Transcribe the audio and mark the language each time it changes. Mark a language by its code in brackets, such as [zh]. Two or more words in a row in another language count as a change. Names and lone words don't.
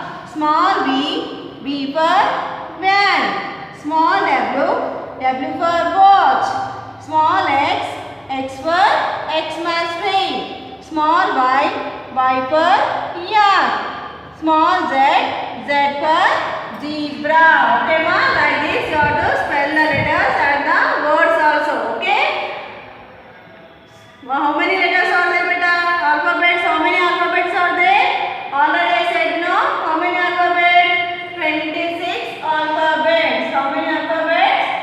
[en] Small B for van. Small W for watch. Small X for Xmas tree. Small Y for yak. Small Z for zebra. Okay, ma? Like this you have to spell the letters and the words also. Okay? How many letters are there, beta? Alphabets. How many alphabets are there? Already I said no. How many alphabets? 26 alphabets. How many alphabets?